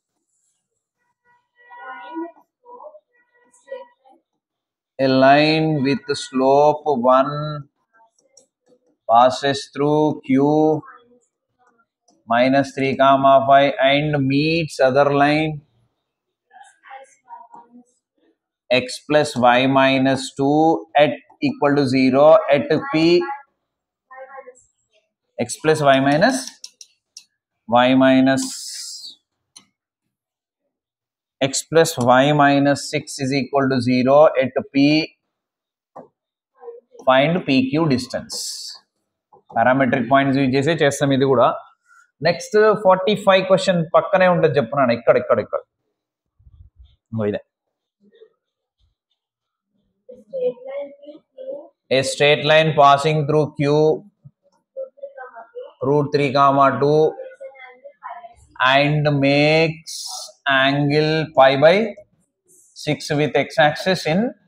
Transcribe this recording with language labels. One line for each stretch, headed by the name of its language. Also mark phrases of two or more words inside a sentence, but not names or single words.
English: A line with slope 1 passes through Q minus 3,5 and meets other line x plus y minus 2 at equal to 0 at P. X plus y minus x plus y minus 6 is equal to 0 at P. Find PQ distance. Parametric points
Telugu: యూజ్ చేసే చేస్తాం ఇది కూడా. నెక్స్ట్ 45 క్వశ్చన్ పక్కనే ఉంటుంది చెప్తున్నాను. ఇక్కడ ఇదే.
English: A straight line passing through Q √3,2 and makes angle π/6 with x-axis in